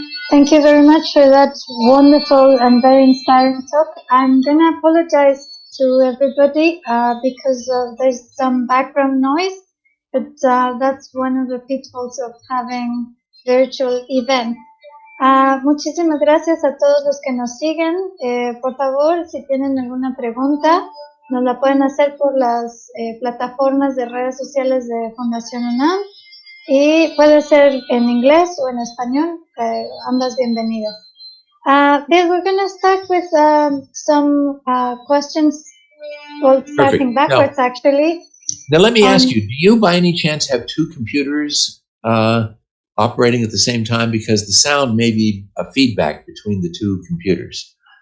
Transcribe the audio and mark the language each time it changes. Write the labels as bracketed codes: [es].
[en] Thank you very much for that wonderful and very inspiring talk. I'm going to apologize to everybody because there's some background noise, but that's one of the pitfalls of having virtual events. [es] Muchísimas gracias a todos los que nos siguen. Por favor, si tienen alguna pregunta, nos la pueden hacer por las plataformas de redes sociales de Fundación UNAM. Y puede ser en inglés o en español, ambas bienvenidas. [en] Bill, we're going to start with some questions, well, starting backwards actually. Now, let me ask you, do you by any chance have two computers operating at the same time? Because the sound may be a feedback between the two computers.